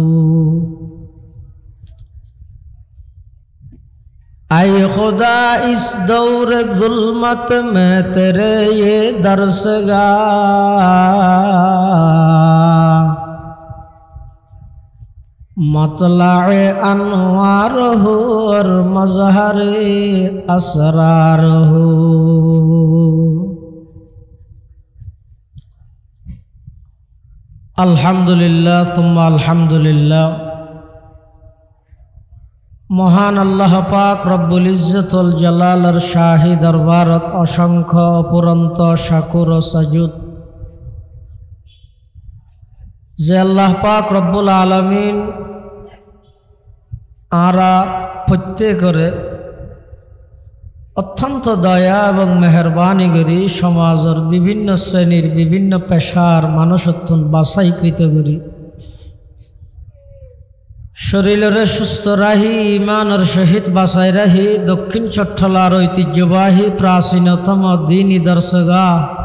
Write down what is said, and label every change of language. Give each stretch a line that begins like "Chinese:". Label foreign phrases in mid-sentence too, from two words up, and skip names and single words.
Urdu: اے خدا اس دور ظلمت میں تیرے یہ درسگاہ، مطلع انوار ہو اور مظہر اسرار ہو.
Arabic: الحمدللہ ثم الحمدللہ.
Chittagonian: মহান আল্লাহ পাক রব্বুল ইজ্জতুল জালালের শাহী দরবারত অসংখ্য অপুরন্ত শাকুর ও সাজুদ। যে আল্লাহ পাক রব্বুল আলামিন আরা প্রত্যেকরে অত্যন্ত দয়া এবং মেহরবানি করি সমাজের বিভিন্ন শ্রেণীর বিভিন্ন পেশার মানুষ অত্যন্ত বাছাইকৃত করি শরীরে সুস্থ রাহি ইমানের সহিত বাছাই রাহি দক্ষিণ চট্টলার ঐতিহ্যবাহী প্রাচীনতম দ্বীনি দর্শগাহ